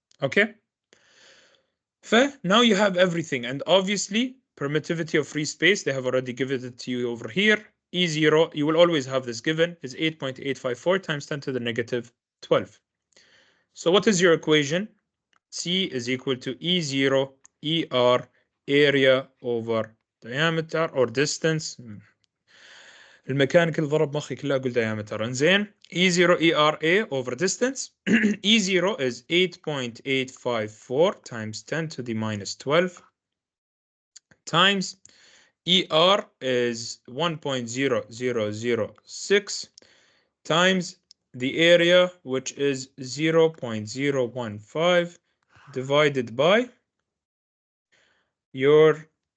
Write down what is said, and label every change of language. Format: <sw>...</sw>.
<en>Okay, now you have everything, and obviously permittivity of free space they have already given it to you over here. E0, you will always have this given, is 8.854 times 10 to the negative 12. So what is your equation? C is equal to E0 ER area over diameter or distance.</en> <ar>الميكانيكال ضرب مخي كله اقول diameter. انزين</ar> <en>E0 ERA over distance. E0 is 8.854 times 10 to the minus 12 times ER is 1.0006 times the area, which is 0.015 divided by your</en>